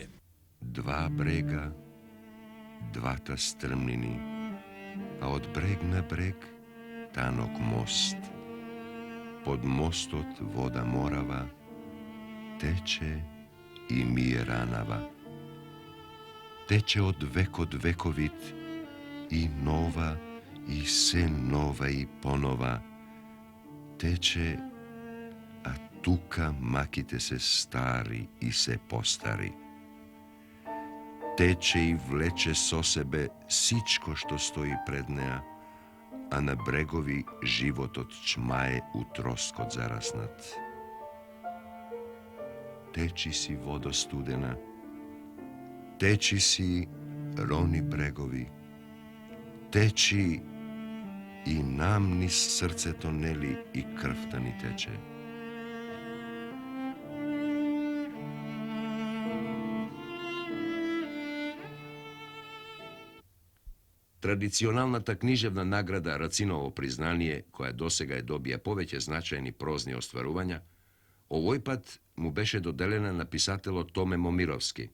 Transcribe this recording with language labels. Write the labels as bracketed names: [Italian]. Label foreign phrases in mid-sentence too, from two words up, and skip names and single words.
[Macedonian] Два брега, двата стрмнини, а од брег на брег танок мост. Под мостот вода морава, тече и мие ранава. Тече од векот вековит и нова и се нова и понова тече, а тука маките се стари и се постари. Тече и влече со себе сичко што стои пред неја, а на брегови живот од чмаје у троскот зараснат. Течи си водо студена, течи си рони брегови, течи и нам низ срце тонели и крвта ни тече. Tradicionalната книжевна награда Рациново признание, која досега добија повеќе значајни прозни остварувања, овој пат му беше доделена на писателот Томе Момировски.